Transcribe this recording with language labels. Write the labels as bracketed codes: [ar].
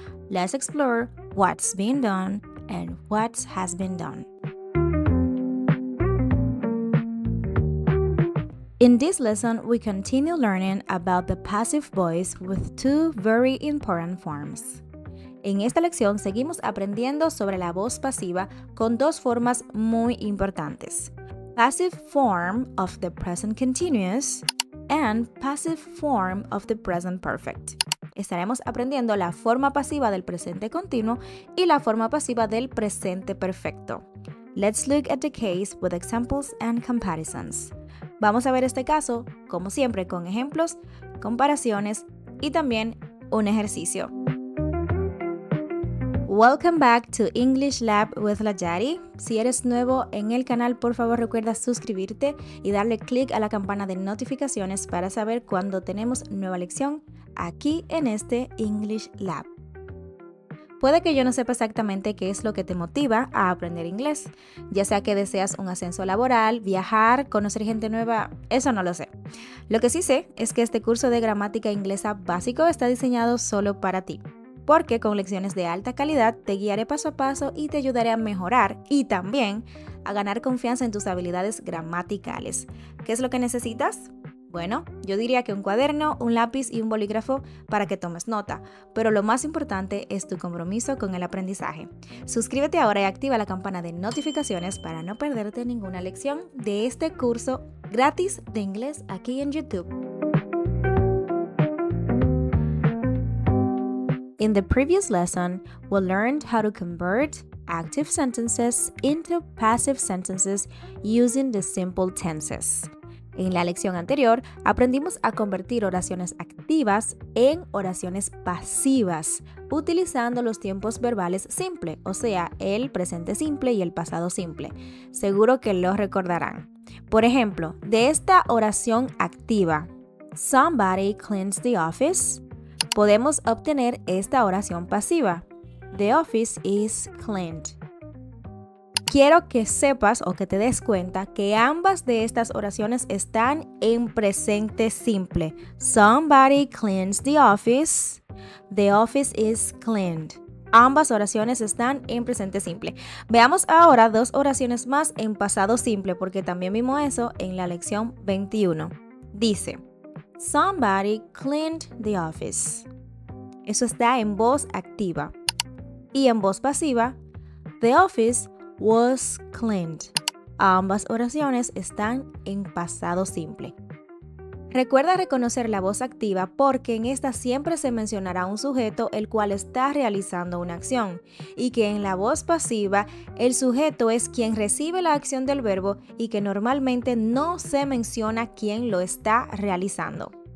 [en] Let's explore what's being done and what has been done. In this lesson, we continue learning about the passive voice with 2 very important forms. [es] En esta lección seguimos aprendiendo sobre la voz pasiva con 2 formas muy importantes. [en] Passive form of the present continuous and passive form of the present perfect. [es] Estaremos aprendiendo la forma pasiva del presente continuo y la forma pasiva del presente perfecto. [en] Let's look at the case with examples and comparisons. [es] Vamos a ver este caso, como siempre, con ejemplos, comparaciones y también un ejercicio. [en] Welcome back to English Lab with Layari. [es] Si eres nuevo en el canal, por favor recuerda suscribirte y darle clic a la campana de notificaciones para saber cuando tenemos nueva lección aquí en este English Lab. Puede que yo no sepa exactamente qué es lo que te motiva a aprender inglés, ya sea que deseas un ascenso laboral, viajar, conocer gente nueva, eso no lo sé. Lo que sí sé es que este curso de gramática inglesa básico está diseñado solo para ti, porque con lecciones de alta calidad te guiaré paso a paso y te ayudaré a mejorar y también a ganar confianza en tus habilidades gramaticales. ¿Qué es lo que necesitas? Bueno, yo diría que un cuaderno, un lápiz y un bolígrafo para que tomes nota, pero lo más importante es tu compromiso con el aprendizaje. Suscríbete ahora y activa la campana de notificaciones para no perderte ninguna lección de este curso gratis de inglés aquí en YouTube. [en] In the previous lesson, we learned how to convert active sentences into passive sentences using the simple tenses. [es] En la lección anterior, aprendimos a convertir oraciones activas en oraciones pasivas, utilizando los tiempos verbales simple, o sea, el presente simple y el pasado simple. Seguro que lo recordarán. Por ejemplo, de esta oración activa, [en] somebody cleans the office, [es] podemos obtener esta oración pasiva, [en] the office is cleaned. [es] Quiero que sepas o que te des cuenta que ambas de estas oraciones están en presente simple. [en] Somebody cleans the office is cleaned. [es] Ambas oraciones están en presente simple. Veamos ahora 2 oraciones más en pasado simple porque también vimos eso en la lección 21. [en] Dice, somebody cleaned the office. [es] Eso está en voz activa. Y en voz pasiva, [en] the office was cleaned. [es] Ambas oraciones están en pasado simple. Recuerda reconocer la voz activa porque en esta siempre se mencionará un sujeto el cual está realizando una acción y que en la voz pasiva el sujeto es quien recibe la acción del verbo y que normalmente no se menciona quién lo está realizando.